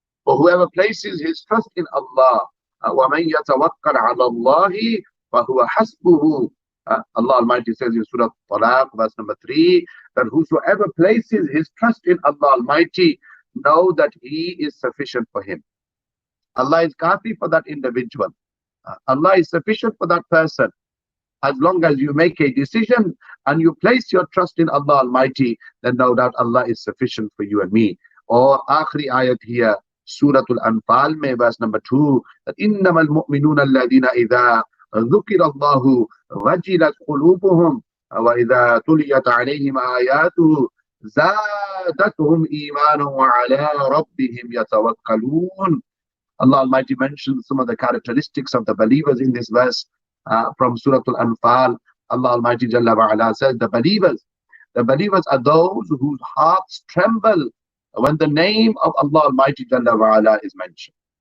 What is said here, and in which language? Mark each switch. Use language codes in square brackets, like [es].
[en] For whoever places his trust in Allah, [ar] وَمَنْ يَتَوَكَّلْ عَلَى اللَّهِ فَهُوَ حَسْبُهُ, [en] Allah Almighty says in Surah Talaq verse number 3, that whosoever places his trust in Allah Almighty, know that He is sufficient for him. Allah is kafi for that individual. Allah is sufficient for that person. As long as you make a decision and you place your trust in Allah Almighty, then no doubt Allah is sufficient for you and me. [ur] Or akhri ayat here, Surah Al-Anfal mein verse number 2, that [ar] إِنَّمَا الْمُؤْمِنُونَ الَّذِينَ إِذَا ذُكِرَ اللَّهُ وَجِلَتْ قُلُوبُهُمْ وَإِذَا تُلِيَتْ عَلَيْهِمْ آيَاتُهُ زَادَتْهُمْ إِيمَانًا وَعَلَى رَبِّهِمْ يَتَوَكَّلُونَ. [en] Allah Almighty mentions some of the characteristics of the believers in this verse from Surah Al-Anfal. Allah Almighty [ar] Jalla wa Ala [en] says the believers are those whose hearts tremble when the name of Allah Almighty Jalla wa Ala is mentioned.